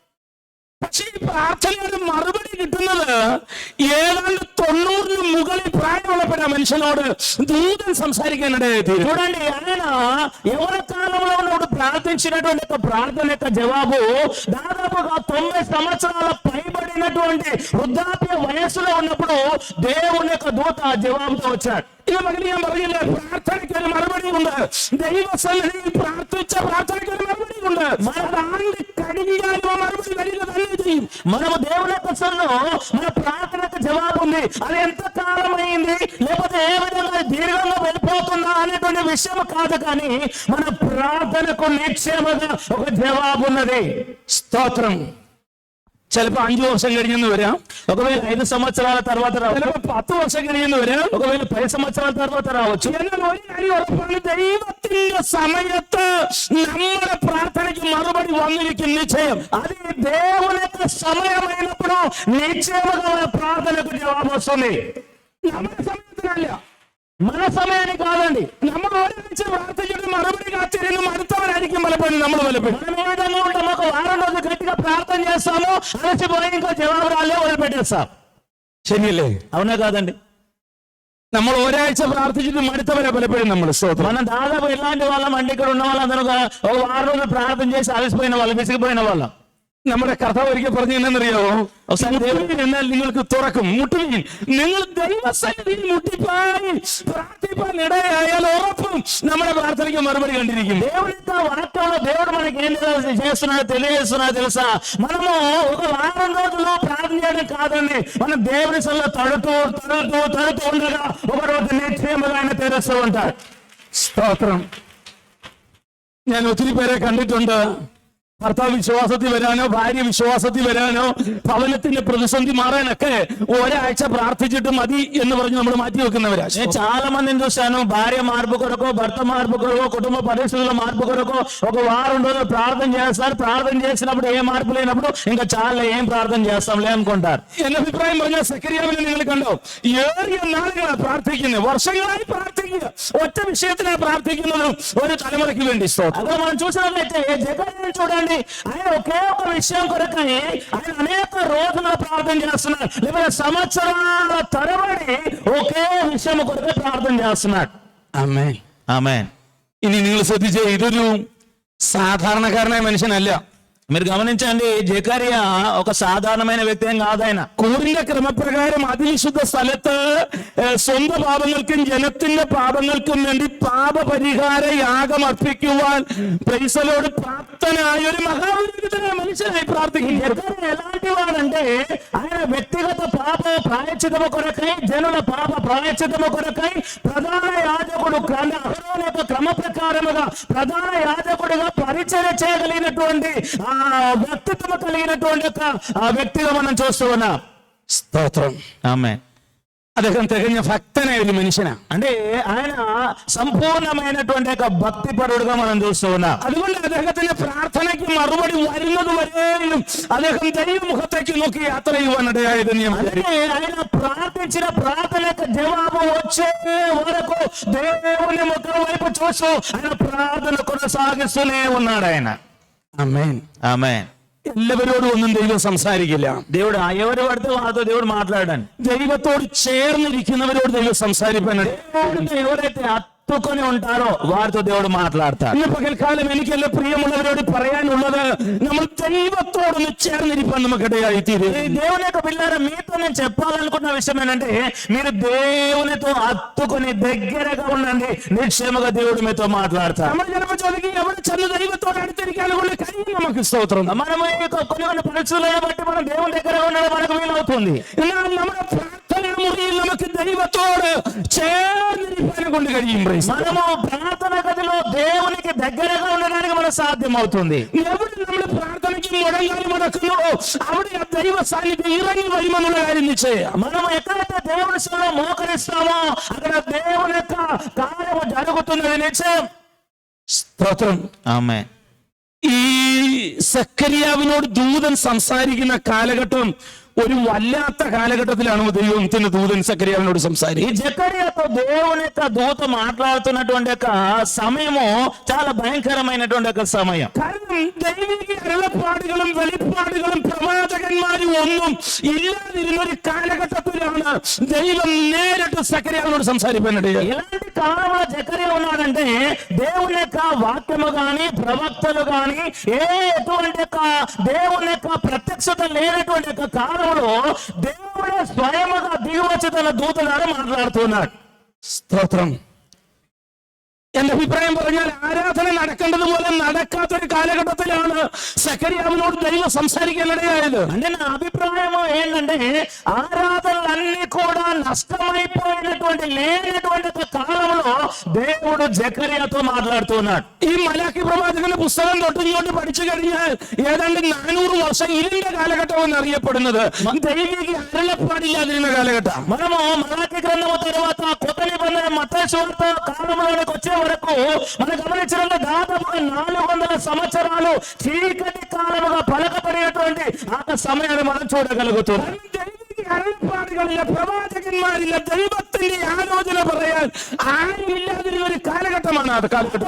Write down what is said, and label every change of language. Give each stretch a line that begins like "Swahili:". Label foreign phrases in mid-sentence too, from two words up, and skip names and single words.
Malayalam: പക്ഷേ ഈ പ്രാർത്ഥനയുടെ മറുപടി കിട്ടുന്നത് ഏതാണ്ട് 90 മുകളിൽ പ്രായമുള്ളപ്പോഴാ മനുഷ്യനോട് ദൂതൻ സംസാരിക്കാനിടയായി.
Telugu: చూడండి, ఆయన ఎవరి కాలంలో ఉన్నప్పుడు ప్రార్థించినటువంటి యొక్క ప్రార్థన యొక్క జవాబు దాదాపుగా 90 సంవత్సరాల పైబడినటువంటి వృద్ధాప్య వయస్సులో ఉన్నప్పుడు దేవుని యొక్క దూత జవాబుతో వచ్చాడు.
Malayalam: ഇത് മകന് ഞാൻ പറഞ്ഞില്ലേ, പ്രാർത്ഥനയ്ക്ക് ഒരു മറുപടി ഉണ്ട്. ദൈവസന്നിധിയിൽ പ്രാർത്ഥിച്ച പ്രാർത്ഥനയ്ക്ക് ഒരു മറുപടി ഉണ്ട്. ആണ്ട് കഴിഞ്ഞാലും ആ മറുപടി വരിക തന്നെ ചെയ്യും.
Telugu: మనము దేవుని యొక్క సన్నిధిలో మన ప్రార్థనకు జవాబు ఉంది. అది ఎంత కాలం అయింది లేకపోతే ఏ విధంగా దీర్ఘంగా వెళ్ళిపోతుందా అనేటువంటి విషయం కాదు, కానీ మన ప్రార్థనకు నిశ్చయముగా ఒక జవాబు ఉన్నది.
Malayalam: സ്തോത്രം. ചിലപ്പോ 5 വർഷം കഴിഞ്ഞെന്ന് വരാം,
Telugu: ఒకవేళ 5 సంవత్సరాల తర్వాత రావచ్చు,
Malayalam: ചിലപ്പോ 10 വർഷം കഴിഞ്ഞെന്ന് വരാം,
Telugu: ఒకవేళ 10 సంవత్సరాల తర్వాత రావచ్చు.
Malayalam: എന്നാൽ ഒരു കാര്യം ഉറപ്പാണ്, ദൈവത്തിന്റെ സമയത്ത് നമ്മുടെ പ്രാർത്ഥനയ്ക്ക് മറുപടി വന്നിരിക്കും നിശ്ചയം.
Telugu: అది దేవుని యొక్క సమయమైనప్పుడు నిశ్చయముగా మన ప్రార్థనకు జవాబు వస్తుంది.
Malayalam: നമ്മുടെ സമയത്തിനല്ല,
Telugu: మన సమయానికి కాదండి.
Malayalam: നമ്മൾ ഒരാഴ്ച പ്രാർത്ഥിച്ചിട്ട് മറുപടി കാത്തിരുന്ന് മടുത്തവരായിരിക്കും പലപ്പോഴും നമ്മൾ പലപ്പോഴും.
Telugu: మనం ఏ విధంగా ఉంటాం, ఒక వారం రోజులు గట్టిగా ప్రార్థన చేస్తాము, అలసిపోయి ఇంకా జవాబు రాలే వదిలిపెట్టేస్తాం.
Malayalam: ശരിയല്ലേ?
Telugu: అవునా కాదండి?
Malayalam: നമ്മൾ ഒരാഴ്ച പ്രാർത്ഥിച്ചിട്ട് മടുത്തവരെ പലപ്പോഴും നമ്മൾ.
Telugu: మనం దాదాపు ఎలాంటి వాళ్ళం అంటే ఇక్కడ ఉన్న వాళ్ళందరూ ఒక వారం రోజులు ప్రార్థన చేసి అలసిపోయిన వాళ్ళు, విసిగిపోయిన వాళ్ళం.
Malayalam: നമ്മുടെ കർത്താവ് ഒരിക്കൽ പറഞ്ഞു എന്നറിയാവോ, എന്നാൽ നിങ്ങൾക്ക് തുറക്കും, മുട്ടുകയും നിങ്ങൾ ദൈവസന്നിധിയിൽ മുട്ടിപ്പായി പ്രാർത്ഥിപ്പാൻ ഇടയായാൽ ഉറപ്പും നമ്മുടെ പ്രാർത്ഥനയ്ക്ക് మరుబడి കണ്ടിരിക്കും.
Telugu: దేవుని యొక్క వాక్యంలో దేవుడు మనకి ఏం చేస్తున్నాడో తెలియజేస్తున్నాడో తెలుసా? మనము ఒక వారం రోజులు ప్రార్థన చేయడం కాదండి, మనం దేవుని సన్నిధిలో తడుతూ ఉండగా ఒక రోజు నిశ్చయముగా ఆయన తెరుస్తూ ఉంటాడు.
Malayalam: സ്തോത്രം. ഞാൻ ഒത്തിരി പേരെ കണ്ടിട്ടുണ്ട്, ഭർത്താവ് വിശ്വാസത്തിൽ വരാനോ ഭാര്യ വിശ്വാസത്തിൽ വരാനോ ഭവനത്തിന്റെ പ്രതിസന്ധി മാറാനൊക്കെ ഒരാഴ്ച പ്രാർത്ഥിച്ചിട്ട് മതി എന്ന് പറഞ്ഞ് നമ്മൾ മാറ്റി വെക്കുന്നവരാ.
Telugu: నేను చాలా మందిని చూశాను, భార్య మార్పు కొరకు, భర్త మార్పు కొరకు, కుటుంబ పరిస్థితుల మార్పు కొరకు ఒక వారం రోజులు ప్రార్థన చేస్తారు. ప్రార్థన చేసినప్పుడు ఏ మార్పు లేనప్పుడు ఇంకా చాలా ఏం ప్రార్థన చేస్తాంలే అనుకుంటారు.
Malayalam: എന്റെ അഭിപ്രായം പറഞ്ഞാൽ സെക്കരിയാവിനെ നിങ്ങൾ കണ്ടോ, ഏറിയ നാളുകളാണ് പ്രാർത്ഥിക്കുന്നത്, വർഷങ്ങളായി പ്രാർത്ഥിക്കുക, ഒറ്റ വിഷയത്തിനാണ് പ്രാർത്ഥിക്കുന്നത്, ഒരു തലമുറയ്ക്ക് വേണ്ടി.
Telugu: అక్కడ మనం చూసినట్లయితే జకర్యాని చూడండి, ఆయన ఒకే ఒక విషయం కొరకని ఆయన అనేక రోజులు ప్రార్థన చేస్తున్నాడు, లేకపోతే సంవత్సరాల తరబడి ఒకే విషయం కొరకే ప్రార్థన చేస్తున్నాడు.
Malayalam: ആമേൻ.
Telugu: ఆమేన్.
Malayalam: ഇനി നിങ്ങൾ ശ്രദ്ധിച്ചേ, ഇതൊരു സാധാരണക്കാരനായ മനുഷ്യനല്ല.
Telugu: మీరు గమనించండి, జకరియా ఒక సాధారణమైన వ్యక్తి ఏం కాదు. ఆయన
Malayalam: കൂറിന്റെ ക്രമപ്രകാരം അതിവിശുദ്ധ സ്ഥലത്ത് സ്വന്തം പാപങ്ങൾക്കും ജനത്തിന്റെ പാപങ്ങൾക്കും വേണ്ടി പാപപരിഹാര യാഗം അർപ്പിക്കുവാൻ പ്രൈസലോട് പ്രാപ്തനായ ഒരു മഹാപുരോഹിതനായ മനുഷ്യനായി പ്രാർത്ഥിക്കുന്നു.
Telugu: జకరియా ఎలాంటి వాడంటే ఆయన వ్యక్తిగత పాప ప్రాయశ్చిత్తము కొరకై, జనుల పాప ప్రాయశ్చిత్తము కొరకై ప్రధాన యాజకుడు అహరోను యొక్క క్రమ ప్రకారముగా ప్రధాన యాజకుడిగా పరిచయం చేయగలిగినటువంటి వ్యక్తిత్వం కలిగినటువంటి ఒక వ్యక్తిగా మనం చూస్తూ ఉన్నాం.
Malayalam: സ്തോത്രം.
Telugu: ఆమేన్.
Malayalam: അദ്ദേഹം തികഞ്ഞ ഭക്തനായ ഒരു മനുഷ്യനാ.
Telugu: అంటే ఆయన సంపూర్ణమైనటువంటి ఒక భక్తి పరుడుగా మనం చూస్తూ ఉన్నాం.
Malayalam: അതുകൊണ്ട് അദ്ദേഹത്തിന്റെ പ്രാർത്ഥനയ്ക്ക് മറുപടി വരുന്നത് വരെയും അദ്ദേഹം ദൈവമുഖത്തേക്ക് നോക്കി യാത്ര ചെയ്യുവാനിടയായത് ഞാൻ
Telugu: ఆయన ప్రార్థించిన ప్రార్థనకు జవాబు వచ్చే వరకు దేవుని ముఖం వైపు చూస్తూ ఆయన ప్రార్థన కొనసాగిస్తూనే ఉన్నాడు ఆయన.
Malayalam: ആമേൻ.
Telugu: ఆమేన్.
Malayalam: എല്ലാവരോടും ഒന്നും ദൈവം സംസാരിക്കില്ല.
Telugu: దేవుడు ఎవరు పడితే వాళ్ళతో దేవుడు మాట్లాడాను.
Malayalam: ദൈവത്തോട് ചേർന്നിരിക്കുന്നവരോട് ദൈവം സംസാരിപ്പാനാണ്.
Telugu: ఎవరైతే హత్తుకొని ఉంటారో వారితో దేవుడు మాట్లాడతాడు.
Malayalam: ഇന്ന് പകൽക്കാലം എനിക്കെല്ലാം പ്രിയമുള്ളവരോട് പറയാനുള്ളത്, നമ്മൾ ദൈവത്തോടൊന്ന് ചേർന്നിരിപ്പാൻ നമുക്കിടയായി തീരും.
Telugu: ఈ దేవుని యొక్క పిల్లల మీతో నేను చెప్పాలనుకున్న విషయం ఏంటంటే, మీరు దేవునితో హత్తుకొని దగ్గరగా ఉండండి, నిశ్చయముగా దేవుడు మీతో మాట్లాడతాడు.
Malayalam: നമ്മൾ ചിലപ്പോൾ ചോദിക്കും, എവിടെ ചെന്ന് ദൈവത്തോട് അടുത്തിരിക്കാനും കൊണ്ട് കഴിയും. നമുക്ക് സ്തോത്രം.
Telugu: మనము కొన్ని పరిస్థితులను బట్టి మనం దేవుని దగ్గర ఉండడం మనకు వీలవుతుంది.
Malayalam: എന്നാൽ നമ്മുടെ പ്രാർത്ഥന മുറിയിൽ നമുക്ക് ദൈവത്തോട് ചേർന്നിരിക്കാനും കൊണ്ട് കഴിയും.
Telugu: మనము ప్రార్థన గదిలో దేవునికి దగ్గరగా ఉండడానికి మనకు సాధ్యం అవుతుంది.
Malayalam: എവിടെ നമ്മൾ പ്രാർത്ഥനയ്ക്ക് മുഴങ്ങാൻ നടക്കുന്നോ അവിടെ ആ ദൈവ സാന്നിധ്യം ഇറങ്ങി വരുമെന്നുള്ള കാര്യം നിശ്ചയം.
Telugu: మనం ఎక్కడైతే దేవుని సేవలో మోకరిస్తామో అక్కడ దేవుని యొక్క కార్యము జరుగుతున్నది నిశ్చయం.
Malayalam: സ്തോത്രം.
Telugu: ఆమేన్.
Malayalam: ഈ സക്കറിയാവിനോട് ദൂതൻ സംസാരിക്കുന്ന കാലഘട്ടം ഒരു വല്ലാത്ത കാലഘട്ടത്തിലാണ് ദൈവത്തിന്റെ ദൂതൻ സക്കറിയാവിനോട്
Telugu: ఈ
Malayalam: സംസാരിക്കുന്നത്.
Telugu: జకర్యాతో దేవుని యొక్క దూత మాట్లాడుతున్నటువంటి యొక్క సమయము చాలా భయంకరమైనటువంటి ఒక సమయం.
Malayalam: കാരണം ദൈവിക അരുളപ്പാടുകളും വെളിപ്പാടുകളും പ്രവാചകന്മാരും ഒന്നും ഇല്ലാതിരുന്ന ഒരു കാലഘട്ടത്തിലാണ് ദൈവം നേരിട്ട് സക്കറിയാവിനോട് സംസാരിക്കാനിടയായി.
Telugu: ఇలాంటి కాలంలో జకర్యా ఉన్నాడంటే దేవుని యొక్క వాక్యము గాని ప్రవక్తలు గాని ఎటువంటి యొక్క దేవుని యొక్క ప్రత్యక్షత లేనటువంటి యొక్క కాలంలో దేవుడే స్వయముగా దిగువచ్చి తన దూత ద్వారా మాట్లాడుతున్నాడు.
Malayalam: സ്തോത്രം. എന്റെ അഭിപ്രായം പറഞ്ഞാൽ ആരാധന നടക്കേണ്ടതുപോലെ നടക്കാത്തൊരു കാലഘട്ടത്തിലാണ് സക്കറിയാവിനോട് ദൈവം സംസാരിക്കാനിടയായത്. అంటే నా అభిప్రాయం ఏంటంటే ఆరాధనలన్నీ కూడా నష్టమైపోయినటువంటి లేనటువంటి ఒక కాలంలో దేవుడు జకర్యాతో మాట్లాడుతున్నాడు. ഈ മലാക്കി പ്രവാചകന്റെ പുസ്തകം തൊട്ടിങ്ങോട്ട് പഠിച്ചു കഴിഞ്ഞാൽ ഏതാണ്ട് 400 വർഷം ഇരുണ്ട കാലഘട്ടം എന്നറിയപ്പെടുന്നത് ദൈവിക അരുളപ്പാടില്ലാതിരുന്ന കാലഘട്ടം. మనము మలాకి గ్రంథము తర్వాత కొత్త నిబంధన మత్తయి సువార్త కాలంలోనికి వచ్చే వరకు మనం గమనించిన దాదాపుగా 400 సంవత్సరాలు చీకటి కాలముగా పలకపడినటువంటి ఆ సమయాన్ని మనం చూడగలుగుతున్నాం. ദൈവിക അരുളപ്പാടുകളില്ല, പ്രവാചകന്മാരില്ല, ദൈവത്തിന്റെ ആലോചന പറയാൻ ആരുമില്ലാതിരുന്ന ഒരു കാലഘട്ടമാണ് അത് കാലഘട്ടം.